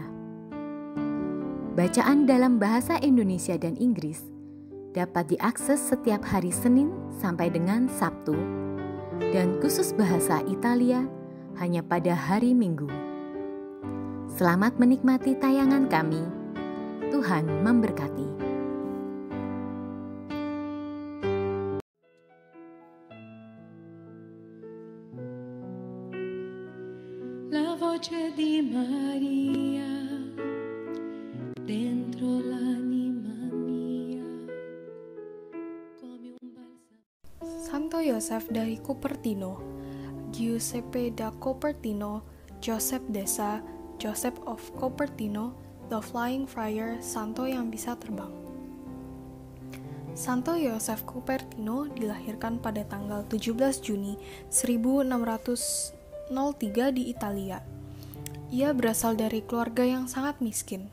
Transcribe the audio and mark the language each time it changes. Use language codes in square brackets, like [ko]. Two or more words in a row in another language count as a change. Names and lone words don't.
[id] Bacaan dalam bahasa Indonesia dan Inggris dapat diakses setiap hari Senin sampai dengan Sabtu, dan khusus bahasa Italia hanya pada hari Minggu. Selamat menikmati tayangan kami. Tuhan memberkati. [it] La voce di Maria dentro l'anima mia, come un balsamo. [id] Santo Yosef dari Cupertino, Giuseppe da Cupertino, [en] Joseph Desa, Joseph of Cupertino, The Flying Friar, [id] Santo yang bisa terbang. Santo Yosef Cupertino dilahirkan pada tanggal 17 Juni 1603 di Italia. Ia berasal dari keluarga yang sangat miskin.